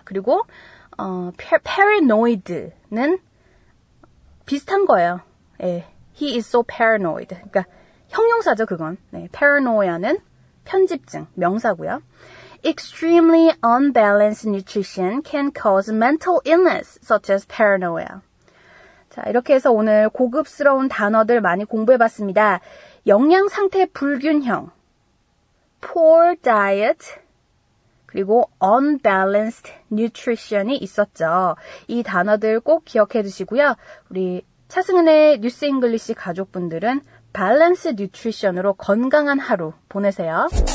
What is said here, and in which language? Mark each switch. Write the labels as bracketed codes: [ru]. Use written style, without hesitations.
[ko] 그리고 paranoid는 비슷한 거예요. [en] 예, he is so paranoid. [ko] 그러니까 형용사죠, 그건. 네, paranoia는 편집증, 명사고요. [en] Extremely unbalanced nutrition can cause mental illness, such as paranoia. [ko] 자, 이렇게 해서 오늘 고급스러운 단어들 많이 공부해봤습니다. 영양 상태 불균형, poor diet, 그리고 unbalanced nutrition이 있었죠. 이 단어들 꼭 기억해 두시고요. 우리 차승은의 뉴스 잉글리시 가족분들은 밸런스 뉴트리션으로 건강한 하루 보내세요.